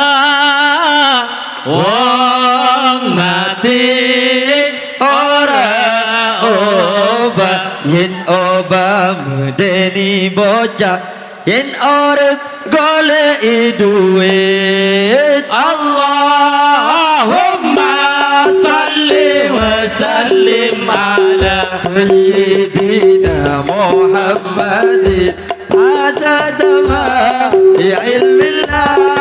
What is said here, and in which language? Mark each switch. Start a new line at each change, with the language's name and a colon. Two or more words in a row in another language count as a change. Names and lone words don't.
Javanese: wong mati ora oba yen oba medeni bocah yen urip golek duit
Arabic: اللهم صل وسلم على سيدنا محمد عدد ما علم الله